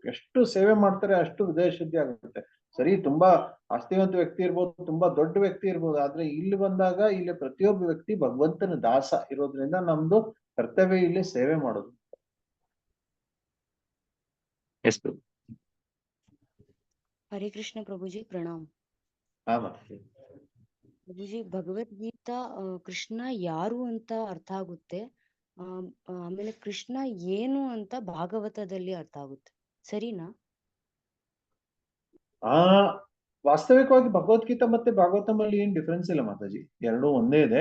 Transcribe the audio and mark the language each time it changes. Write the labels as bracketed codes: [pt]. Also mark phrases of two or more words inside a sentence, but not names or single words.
[kn] ಎಷ್ಟು ಸೇವೆ ಮಾಡ್ತಾರೆ ಅಷ್ಟು ಹೃದಯ ಶುದ್ಧಿ ಆಗುತ್ತೆ. ಸರಿ, ತುಂಬಾ ಆಸ್ತಿವಂತ ವ್ಯಕ್ತಿ ಇರ್ಬೋದು, ತುಂಬಾ ದೊಡ್ಡ ವ್ಯಕ್ತಿ ಇರ್ಬೋದು, ಆದ್ರೆ ಇಲ್ಲಿ ಬಂದಾಗ ಇಲ್ಲಿ ಪ್ರತಿಯೊಬ್ಬ ವ್ಯಕ್ತಿ ಭಗವಂತನ ದಾಸ ಇರೋದ್ರಿಂದ ನಮ್ದು ಕರ್ತವ್ಯ ಇಲ್ಲಿ ಸೇವೆ ಮಾಡೋದು. ಎಸ್ ಪ್ರಭು. [hi] हरे कृष्ण प्रभु जी, प्रणाम। [kn] ಹಾ ಮತ್ತೆ ಪ್ರಭು ಜಿ, ಭಗವದ್ಗೀತಾ ಕೃಷ್ಣ ಯಾರು ಅಂತ ಅರ್ಥ ಆಗುತ್ತೆ, ಆಮೇಲೆ ಕೃಷ್ಣ ಏನು ಅಂತ ಭಾಗವತದಲ್ಲಿ ಅರ್ಥ ಆಗುತ್ತೆ, ಸರಿನಾ? ವಾಸ್ತವಿಕವಾಗಿ ಭಗವದ್ಗೀತಾ ಮತ್ತೆ ಭಾಗವತಂ ಅಲ್ಲಿ ಏನ್ ಡಿಫ್ರೆನ್ಸ್ ಇಲ್ಲ ಮಾತಾಜಿ, ಎರಡೂ ಒಂದೇ ಇದೆ.